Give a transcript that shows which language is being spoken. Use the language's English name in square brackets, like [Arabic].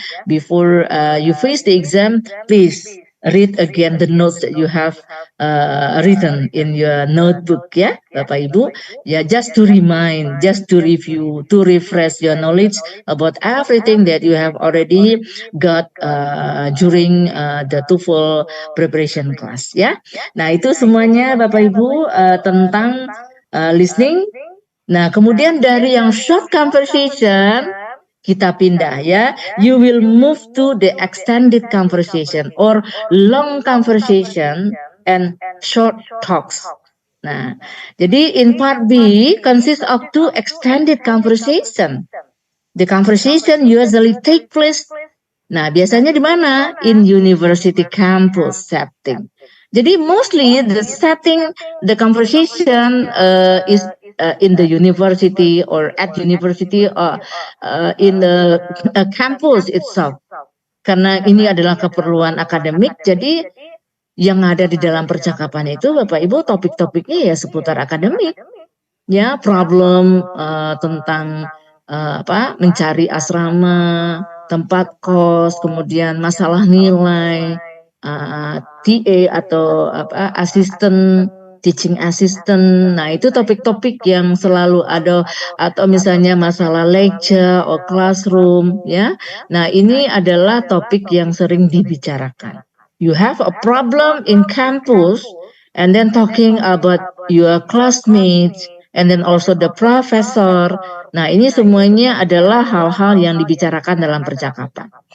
[English] Before you face the exam, please read again the notes that you have written in your notebook [Indonesian] ya Bapak Ibu ya, [English] just to remind, just to review, to refresh your knowledge about everything that you have already got during the TOEFL preparation class ya. [Indonesian] Nah itu semuanya Bapak Ibu tentang listening. Nah kemudian dari yang short conversation kita pindah ya, [English] you will move to the extended conversation or long conversation and short talks. [Indonesian] Nah, jadi [English] in part B consists of 2 extended conversation. The conversation usually take place. [Indonesian] Nah, biasanya di mana? [English] In university campus setting. [Indonesian] Jadi [English] mostly the setting, the conversation is in the university or at university or in the campus itself. [Indonesian] Karena ini adalah keperluan akademik, jadi yang ada di dalam percakapan itu Bapak Ibu topik-topiknya ya seputar akademik. Ya, problem tentang mencari asrama, tempat kos, kemudian masalah nilai, TA atau asisten, teaching assistant. Nah, itu topik-topik yang selalu ada, atau misalnya masalah [English] lecture or classroom [Indonesian] ya. Nah, ini adalah topik yang sering dibicarakan. [English] You have a problem in campus and then talking about your classmates and then also the professor. [Indonesian] Nah, ini semuanya adalah hal-hal yang dibicarakan dalam percakapan.